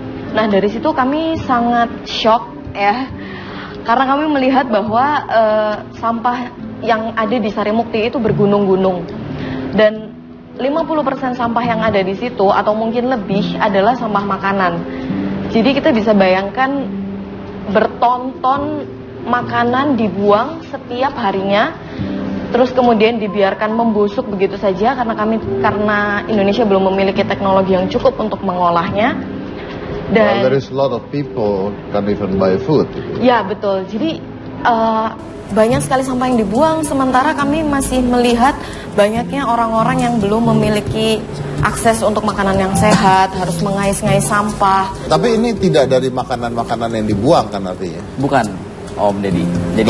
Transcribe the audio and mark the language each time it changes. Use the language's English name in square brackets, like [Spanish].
[Indonesian] Nah, dari situ kami sangat shock ya, karena kami melihat bahwa sampah yang ada di Sarimukti itu bergunung-gunung, dan 50% sampah yang ada di situ atau mungkin lebih adalah sampah makanan. Jadi kita bisa bayangkan berton-ton makanan dibuang setiap harinya, terus kemudian dibiarkan membusuk begitu saja karena Indonesia belum memiliki teknologi yang cukup untuk mengolahnya. [English] Well, there is a lot of people can't even buy food. [Indonesian] Ya, betul. Jadi banyak sekali sampah yang dibuang, sementara kami masih melihat banyaknya orang-orang yang belum memiliki akses untuk makanan yang sehat, harus mengais-ngais sampah. Tapi ini tidak dari makanan-makanan yang dibuang kan artinya? Bukan, Om Deddy. Jadi,